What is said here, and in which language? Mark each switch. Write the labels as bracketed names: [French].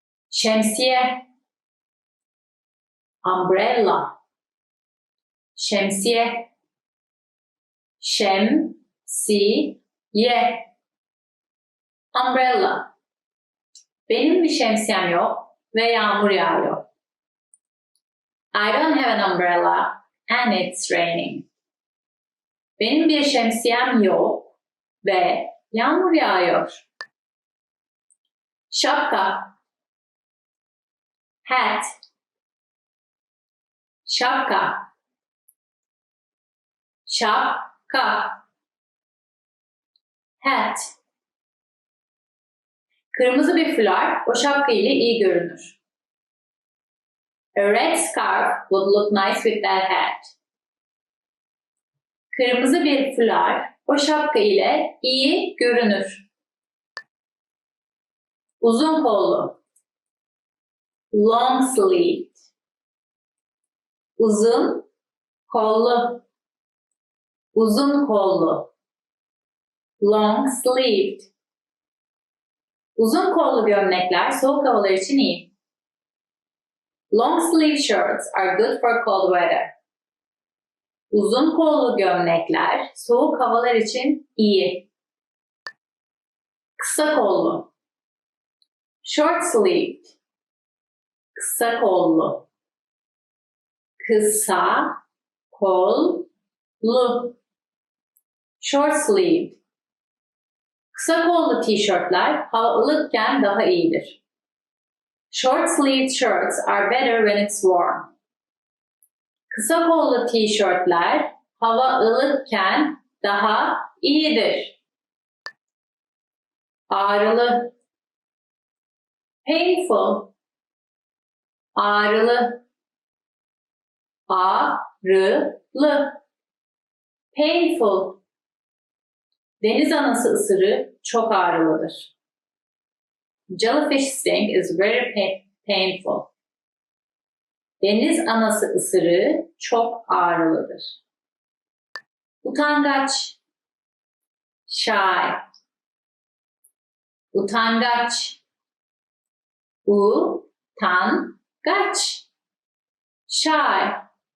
[Turkish] Şemsiye. Umbrella. Şemsiye. Şemsiye. [English] Umbrella. [Turkish] Benim bir şemsiyem yok ve yağmur yağıyor. [English] I don't have an umbrella and it's raining. [Turkish] Benim bir şemsiyem yok ve yağmur yağıyor. Şapka. Hat. Şapka. Şapka. [English] Hat. [Turkish] Kırmızı bir fular o şapka ile iyi görünür. [English] A red scarf would look nice with that hat. [Turkish] Kırmızı bir fular O şapka ile iyi görünür. Uzun kollu. Long sleeved. Uzun kollu. Uzun kollu. [English] Long sleeved. [Turkish] Uzun kollu gömlekler soğuk havalar için iyi. [English] Long sleeve shirts are good for cold weather. [Turkish] Uzun kollu gömlekler soğuk havalar için iyi. Kısa kollu. Short sleeved. Kısa kollu. Kısa kollu. Short sleeved. Kısa kollu tişörtler hava ılıkken daha iyidir. [English] Short sleeved shirts are better when it's warm. [Turkish] Kısa kollu tişörtler hava ılıkken daha iyidir. Ağrılı. Painful. Ağrılı. Ağrılı. Painful. Deniz anası ısırığı çok ağrılıdır. [English] Jellyfish sting is very painful. [Turkish] Deniz anası ısırığı çok ağrılıdır. Utangaç. Shy. Utangaç. Utangaç. Shy.